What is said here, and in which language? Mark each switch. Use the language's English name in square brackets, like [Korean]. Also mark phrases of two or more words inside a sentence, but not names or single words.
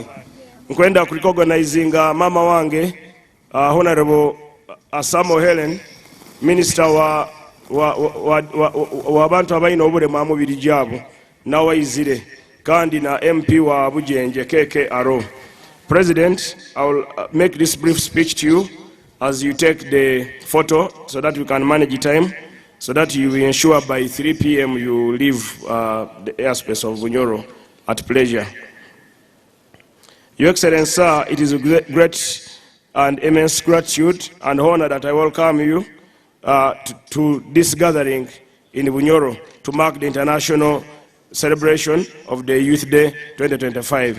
[Nyoro] Nkwenda kurecognizinga mama wange, Honorable Asamo Helen, Minister wa abantu abayina obulemu amubiri gyabo, nawayizire, kandi na MP wa Bujenje KK Aro. [English] President, I will make this brief speech to you as you take the photo so that we can manage the time, so that you will ensure by 3 p.m. you leave the airspace of Bunyoro at pleasure. Your Excellency, sir, it is a great and immense gratitude and honor that I welcome you to this gathering in Bunyoro to mark the international celebration of the Youth Day 2025.